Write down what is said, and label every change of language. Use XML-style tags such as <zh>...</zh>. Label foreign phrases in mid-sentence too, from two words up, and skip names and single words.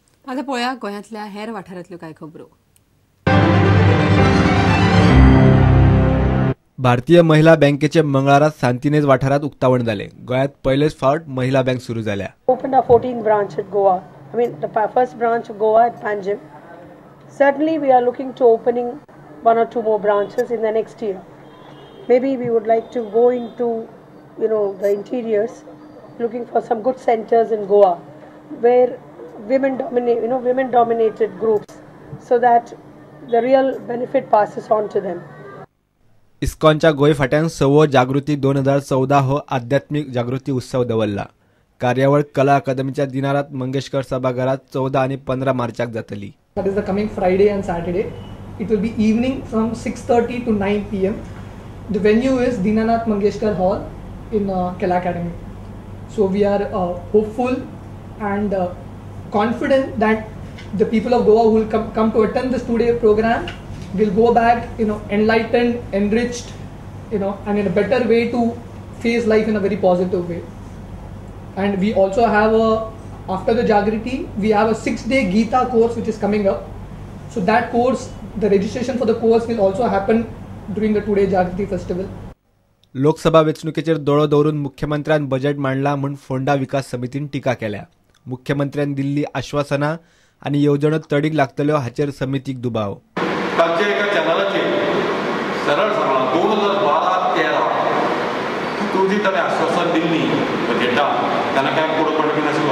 <kok>आता पळया गोंयांतल्या हेर वाठारांतल्यो कांय खबरो. भारतीय महिला बँकेचे मंगळारा सांतिनेज वाठारात उक्तावण जाले. गोंयांत पहिलेच फावट महिला बँक सुरू जाल्या.</kok> <en>Opened our 14th branch at Goa. I mean the first branch of Goa at Panjim. Certainly we are looking to opening one or two more branches in the next year. Maybe we would like to go into the interiors, looking for some good centers in Goa where women dominated groups, so that the real benefit passes on to them. इस्कॉनच्या गोंय फाट्यान 6वो जागृती 2014 हो आध्यात्मिक जागृती उत्सव दवरला. कार्यावळ कला अकादमीच्या दिनारात मंगेशकर सभागृहात 14 आणि 15 मार्चाक जातली. That is the coming Friday and Saturday. It will be evening from 6:30 to 9 p.m. The venue is Dinanath Mangeshkar Hall in Kala Academy. So we are hopeful and confident that the people of Goa who will come to attend this 2-day program will go back, enlightened, enriched, and in a better way to face life in a very positive way. And we also have after the Jagriti, we have a 6-day Gita course which is coming up. So that course, the registration for the course will also happen during the 2-day Jagriti festival.</en> <kok>लोकसभा वेंचणुकेचेर दोळो दवरून मुख्यमंत्र्यान बजेट मांडला म्हूण फोंडा विकास समितीन टिका केल्या. मुख्यमंत्र्यान दिल्ली आश्वासनां आनी येवजण्यो तडीक लागतल्यो हाचेर समितीक दुबाव. कालच्या एका चॅनलाचेर सरळ सांगलां 2012-13 तूं जी ताणें आश्वासन दिल्ली बजेटाक तेन्ना कांय फुडें पडपी नाशिल्लो.</kok>